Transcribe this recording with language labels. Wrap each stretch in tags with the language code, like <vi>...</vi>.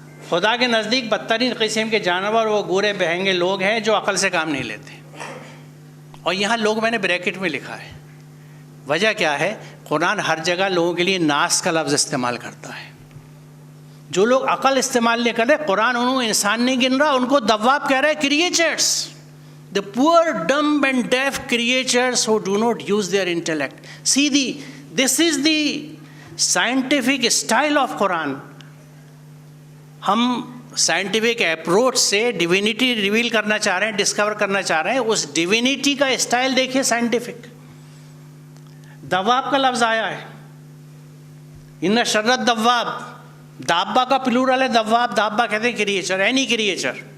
<ur>خدا کے نزدیک بدترین قسم کے جانور وہ گورے بہنگے لوگ ہیں جو عقل سے کام نہیں لیتے. اور یہاں لوگ میں نے بریکٹ میں لکھا ہے. وجہ کیا ہے؟ قرآن ہر جگہ لوگوں کے لیے ناس کا لفظ استعمال کرتا ہے. جو لوگ عقل استعمال نہیں کر رہے، قرآن انہوں انسان نہیں گن رہا، ان کو دواب کہہ رہا ہے، creatures.</ur> <en>The poor, dumb and deaf creatures who do not use their intellect. See, this is the scientific style of Quran.</en> <ur>ہم سائنٹیفک اپروچ سے ڈیوینٹی ریویل کرنا چاہ رہے ہیں، ڈسکور کرنا چاہ رہے ہیں. اس ڈیوینٹی کا اسٹائل دیکھیے سائنٹیفک. دواب کا لفظ آیا ہے، ان شر الدواب. دابا کا پلورل ہے دواب. دابا کہتے ہیں کریچر، اینی کریچر.</ur>